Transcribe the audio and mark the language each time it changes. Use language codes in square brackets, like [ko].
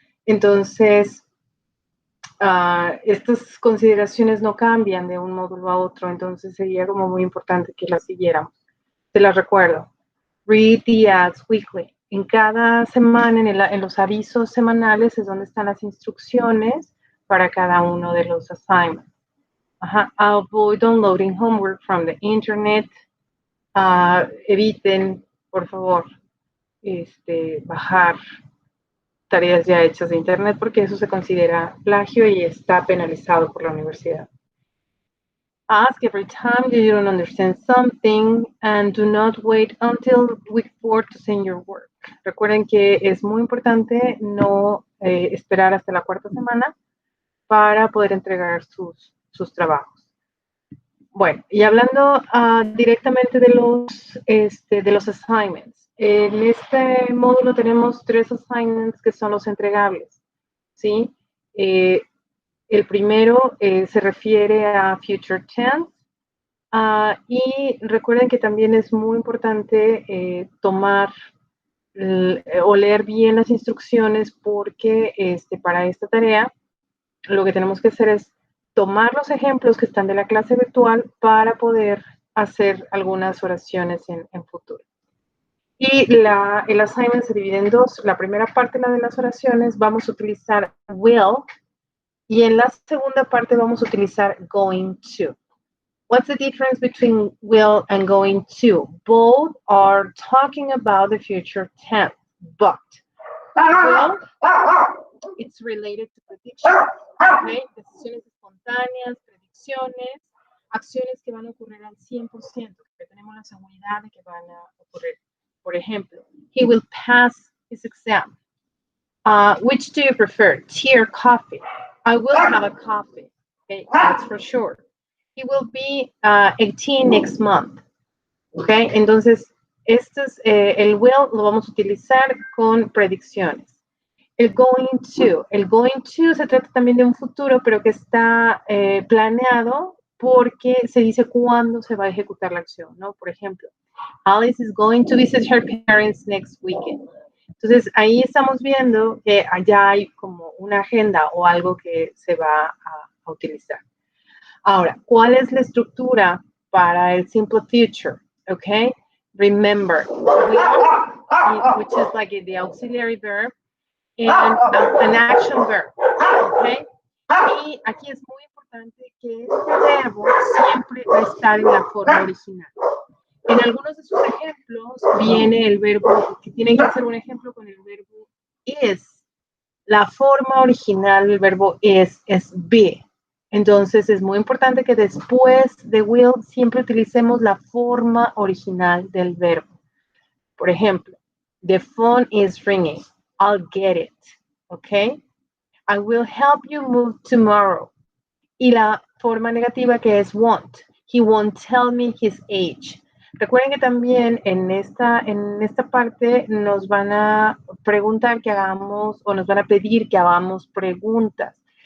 [es] Entonces, estas consideraciones no cambian de un módulo a otro, entonces sería como muy importante que las siguiéramos. Te las recuerdo. [en] Read the ads weekly. [es] En cada semana, en los avisos semanales, es donde están las instrucciones para cada uno de los assignments. [en] Avoid downloading homework from the internet. [es] Eviten, por favor, bajar tareas ya hechas de internet porque eso se considera plagio y está penalizado por la universidad. [en] Ask every time you don't understand something and do not wait until week 4 to send your work. [es] Recuerden que es muy importante no esperar hasta la cuarta semana para poder entregar sus trabajos. Bueno, y hablando directamente de los assignments. En este módulo tenemos 3 assignments que son los entregables, ¿sí? El primero se refiere a Future Tense. Y recuerden que también es muy importante tomar o leer bien las instrucciones porque para esta tarea lo que tenemos que hacer es tomar los ejemplos que están de la clase virtual para poder hacer algunas oraciones en futuro. Y el assignment se divide en dos. La primera parte, la de las oraciones, vamos a utilizar will, y en la segunda parte vamos a utilizar going to. [en] What's the difference between will and going to? Both are talking about the future tense, but will, it's related to prediction. Okay? [es] Decisiones espontáneas, predicciones, acciones que van a ocurrir al 100%, que tenemos la seguridad de que van a ocurrir. Por ejemplo, [en] he will pass his exam. Which do you prefer, tea or coffee? I will have a coffee. Okay, that's for sure. He will be 18 next month. [es] Okay, entonces el will lo vamos a utilizar con predicciones. El going to se trata también de un futuro, pero que está planeado porque se dice cuándo se va a ejecutar la acción, ¿no? Por ejemplo, [en] Alice is going to visit her parents next weekend. [es] Entonces, ahí estamos viendo que allá hay como una agenda o algo que se va a utilizar. Ahora, ¿cuál es la estructura para el simple future? [en] Okay, remember, will, which is like the auxiliary verb, and an action verb. [es] Okay, y aquí es muy importante que este verbo siempre va a estar en la forma original. En algunos de sus ejemplos viene el verbo, que tienen que hacer un ejemplo con el verbo is. La forma original del verbo is be. Entonces es muy importante que después de will siempre utilicemos la forma original del verbo. Por ejemplo, [en] the phone is ringing. I'll get it. Okay? I will help you move tomorrow. [es] Y la forma negativa que es won't. [en] He won't tell me his age. [es] Recuerden que también en esta parte nos van a preguntar que hagamos o nos van a pedir que hagamos preguntas.